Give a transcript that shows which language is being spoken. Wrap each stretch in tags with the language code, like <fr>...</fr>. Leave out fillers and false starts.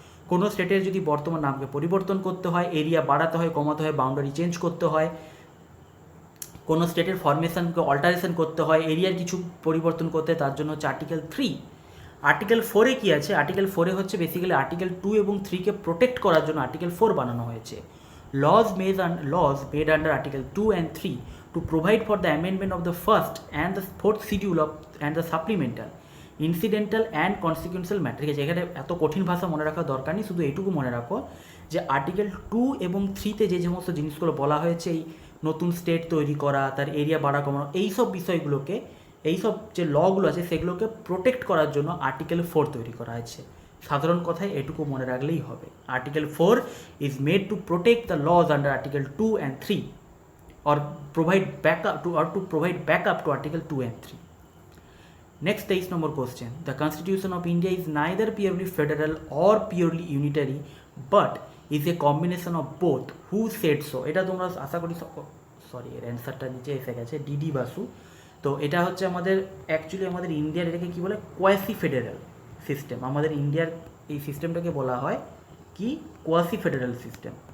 <bn>কোনো স্টেটের যদি বর্তমান নামকে পরিবর্তন করতে হয়, এরিয়া বাড়াতে হয়, কমাতে হয়, বাউন্ডারি চেঞ্জ করতে হয়, কোনো স্টেটের ফরমেশনকে অল্টারেশন করতে হয়, এরিয়ার কিছু পরিবর্তন করতে হয়, তার জন্য হচ্ছে আর্টিকেল 3। আর্টিকেল 4-এ কী আছে, আর্টিকেল 4-এ হচ্ছে বেসিক্যালি আর্টিকেল 2 এবং 3-কে প্রোটেক্ট করার জন্য আর্টিকেল 4 বানানো হয়েছে।</bn> <en>laws made under article 2 and 3 to provide for the amendment of the first and the fourth schedule of and the supplemental, incidental and consequential matter।</en> <bn>ঠিক আছে, এখানে এত কঠিন ভাষা মনে রাখার দরকার নেই, শুধু এইটুকু মনে রাখো যে আর্টিকেল 2 এবং 3-তে যে সমস্ত জিনিসগুলো বলা হয়েছে, এই নতুন স্টেট তৈরি করা, তার এরিয়া বাড়া কমানো, এইসব বিষয়গুলোকে, এইসব যে লগুলো আছে সেগুলোকে প্রোটেক্ট করার জন্য আর্টিকেল 4 তৈরি করা হয়েছে। সাধারণ কথায় এটুকু মনে রাখলেই হবে।</bn> <en>Article 4 is made to protect the laws under article 2 and 3 or provide backup to article 2 and 3. Next 23 number question. The Constitution of India is neither purely federal or purely unitary but is a combination of both. Who said so?</en> <bn>এটা তোমরা আশা করি, sorry এর অ্যান্সারটা নিচে এসে গেছে, DD Basu. তো এটা হচ্ছে আমাদের অ্যাকচুয়ালি আমাদের ইন্ডিয়ার এটাকে কী বলে, কোয়াসি ফেডারেল সিস্টেম। আমাদের ইন্ডিয়ার এই সিস্টেমটাকে বলা হয় কি, কোয়াসি ফেডারেল সিস্টেম।</bn>